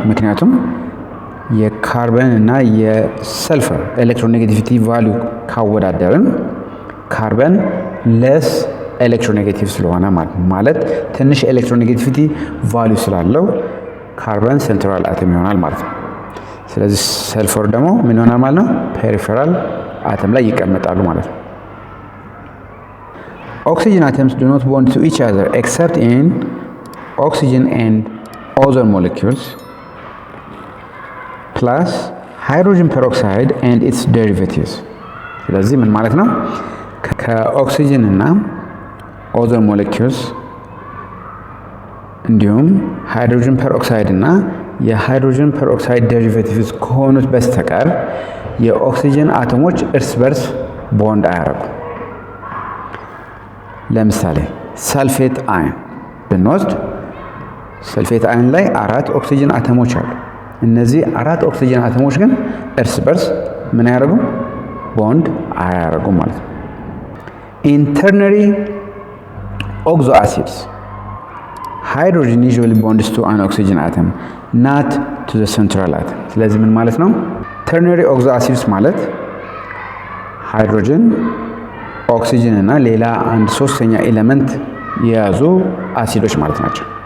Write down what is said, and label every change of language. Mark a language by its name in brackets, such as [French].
[Amharic] ምክንያቱም የካርበን እና የሰልፈር ኤሌክትሮኔጌቲቪቲ ቫልዩ ካወዳደርን ካርበን ለስ ኤሌክትሮኔጌቲቭ ስለሆነ ማለት ትንሽ ኤሌክትሮኔጌቲቪቲ ቫልዩ ስላለው ካርበን ሴንትራል አተም ይሆናል ማለት ነው። ስለዚህ ሰልፈር ደግሞ ምን ይሆናል ማለት ነው? ፔሪፌራል አተም ላይ ይቀመጣሉ ማለት ነው። [English] ኦክሲጅን አተምስ do not bond to each other except in oxygen and other molecules plus hydrogen peroxide and its derivatives። [Amharic] ስለዚህ ምን ማለት ነው? ከኦክሲጅን እና ኦዘር ሞለኪውልስ እንዲሁም ሃይድሮጅን ፐርኦክሳይድ እና የሃይድሮጅን ፐርኦክሳይድ ዴሪቬቲቭስ ከሆኑት በስተቀር የኦክሲጅን አተሞች እርስ በርስ ቦንድ አያደርጉም። ለምሳሌ ሰልፌት አየን ብንወስድ ሰልፌት አየን ላይ 4 ኦክሲጅን አተሞች አሉ። እነዚህ 4 ኦክሲጅን አተሞች ግን እርስ በርስ ምን አያደርጉም? ቦንድ አያደርጉም ማለት ነው። [English] In ternary oxo acids, hydrogen usually bonds to an oxygen atom, not to the central atom። [Amharic] ስለዚህ ምን ማለት ነው? ternary oxo acids ማለት ሃይድሮጅን፣ ኦክሲጅን እና ሌላ አንድ ሶስተኛ ኤሌመንት የያዙ አሲዶች ማለት ናቸው።